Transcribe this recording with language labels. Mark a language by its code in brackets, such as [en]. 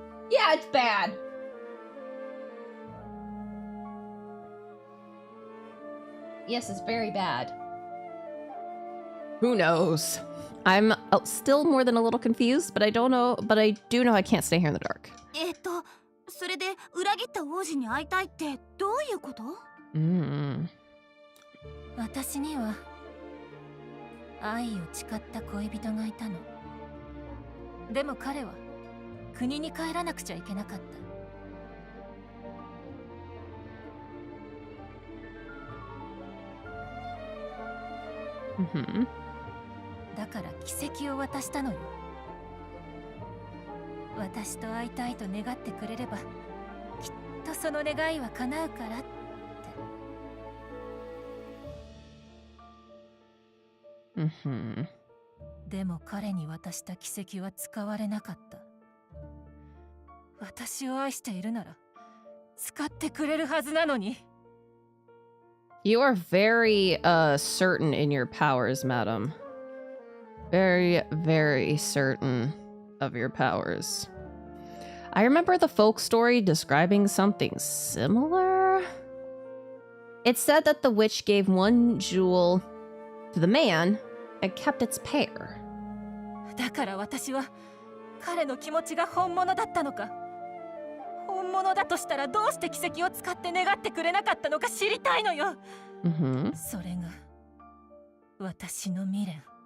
[en] Yeah, it's bad. Yes, it's very bad. Who knows? I'm still more than a little confused, but I don't know, but I do know I can't stay here in the dark. [ja] それで裏切った王子に会いたいってどういうこと？私には愛を誓った恋人がいたの。でも彼は国に帰らなくちゃいけなかった。だから奇跡を渡したのよ。私と会いたいと願ってくれれば、きっとその願いは叶うからって。でも彼に渡した奇跡は使われなかった。私を愛しているなら使ってくれるはずなのに。 [en] You are very certain in your powers, madam. Very, very certain of your powers. I remember the folk story describing something similar. It said that the witch gave one jewel to the man and kept its pair. [ja] だから私は彼の気持ちが本物だったのか。本物だとしたらどうして奇跡を使って願ってくれなかったのか知りたいのよ。それが私の未練。